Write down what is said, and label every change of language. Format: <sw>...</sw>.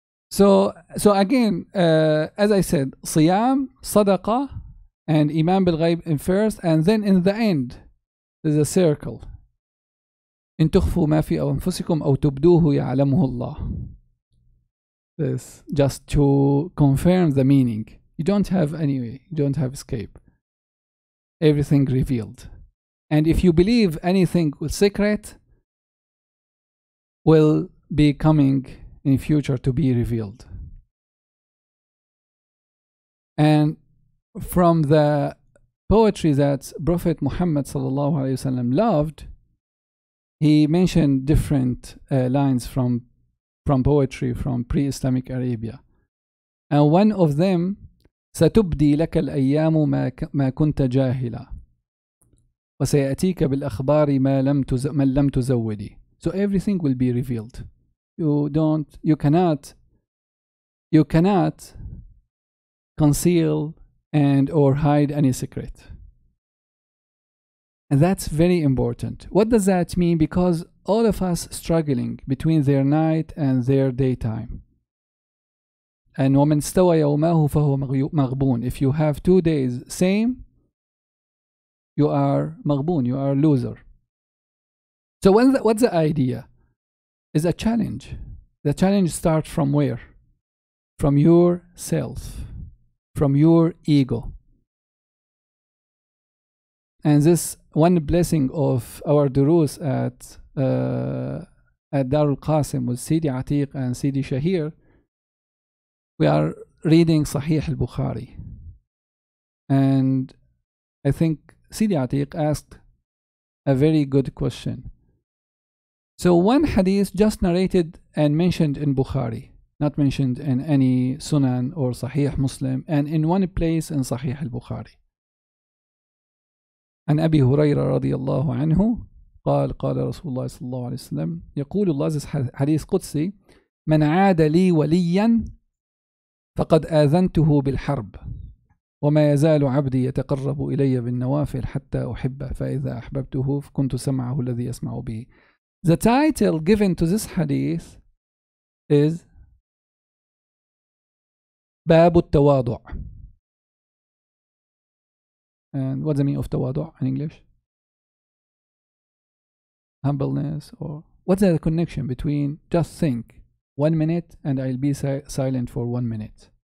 <en>So again, as I said, Siyam, Sadaqah, and Iman bil Ghaib in first, and then in the end, there's a circle.</en> <ar>إن تخفوا ما في أنفسكم أو تبدوه يعلمه الله.</ar> <en>This just to confirm the meaning. You don't have escape. Everything revealed. And if you believe anything secret will be coming in future to be revealed. And from the poetry that Prophet Muhammad sallallahu alaihi wasallam loved, he mentioned different lines from poetry from pre-Islamic Arabia. And one of them,</en> <ar>ستبدي لك الأيام ما كنت جاهلا وسيأتيك بالأخبار من لم تزودي.</ar> <en>So everything will be revealed. You cannot conceal and or hide any secret. And that's very important. What does that mean? Because all of us struggling between their night and their daytime.</en> <ar>And ومن استوى يومه فهو مغبون.</ar> <en>If you have 2 days same, you are مغبون, you are a loser. So what's the idea? Is a challenge. The challenge starts from where? From yourself, from your ego. And this one blessing of our durus at Darul Qasim with Sidi Atiq and Sidi Shahir, we are reading Sahih al-Bukhari. And I think Sidi Atiq asked a very good question. So one hadith just narrated and mentioned in Bukhari, not mentioned in any Sunan or Sahih Muslim, and in one place in Sahih al-Bukhari.</en> <ar>عن أبي هريرة رضي الله عنه قال قال رسول الله صلى الله عليه وسلم يقول الله, this حديث قدسي, من عاد لي وليا فقد آذنته بالحرب وما يزال عبدي يتقرب إلي بالنوافل حتى أحبه فإذا أحببته كنت سمعه الذي يسمع به.</ar> <en>The title given to this hadith is</en> <ar>باب التواضع.</ar> <en>And what's the meaning of tawadu in English? Humbleness, or what's the connection between, just think, 1 minute and I'll be silent for 1 minute.</en>